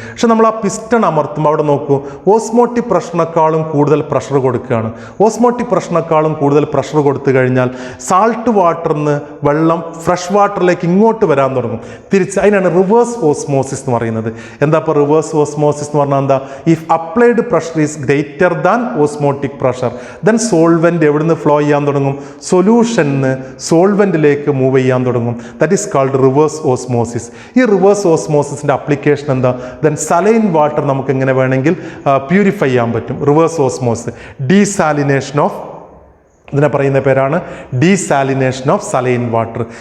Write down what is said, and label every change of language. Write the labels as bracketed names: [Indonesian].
[Malayalam] പക്ഷെ നമ്മൾ ആ പിസ്റ്റൺ അമർത്തുമ്പോൾ അവിടെ നോക്കൂ, ഓസ്മോട്ടിക് പ്രഷറിനേക്കാളും കൂടുതൽ പ്രഷർ കൊടുക്കുകയാണ്. ഓസ്മോട്ടിക് പ്രഷറിനേക്കാളും കൂടുതൽ പ്രഷർ കൊടുത്തു കഴിഞ്ഞാൽ സാൾട്ട് വാട്ടറിൽ നിന്ന് വെള്ളം ഫ്രഷ് വാട്ടറിലേക്ക് ഇങ്ങോട്ട് വരാൻ തുടങ്ങും. തിരിച്ച് അതിനാണ് റിവേഴ്സ് ഓസ്മോസിസ് എന്ന് പറയുന്നത്. എന്താ ഇപ്പോൾ റിവേഴ്സ് ഓസ്മോസിസ് എന്ന് പറഞ്ഞാൽ എന്താ? [English] if applied pressure is greater than osmotic pressure, then solvent [Malayalam] എവിടുന്ന് ഫ്ലോ ചെയ്യാൻ തുടങ്ങും? സൊല്യൂഷന് സോൾവെൻറ്റിലേക്ക് മൂവ് ചെയ്യാൻ തുടങ്ങും. [English] That is called reverse osmosis. [Malayalam] ഈ റിവേഴ്സ് ഓസ്മോസിസിൻ്റെ അപ്ലിക്കേഷൻ എന്താ? ദെൻ സലൈൻ വാട്ടർ നമുക്ക് എങ്ങനെ വേണമെങ്കിൽ പ്യൂരിഫൈ ചെയ്യാൻ പറ്റും. റിവേഴ്സ് ഓസ്മോസിസ്, ഡീസാലിനേഷൻ ഓഫ്, ഇതിനെ പറയുന്ന പേരാണ് ഡീസാലിനേഷൻ ഓഫ് സലൈൻ വാട്ടർ.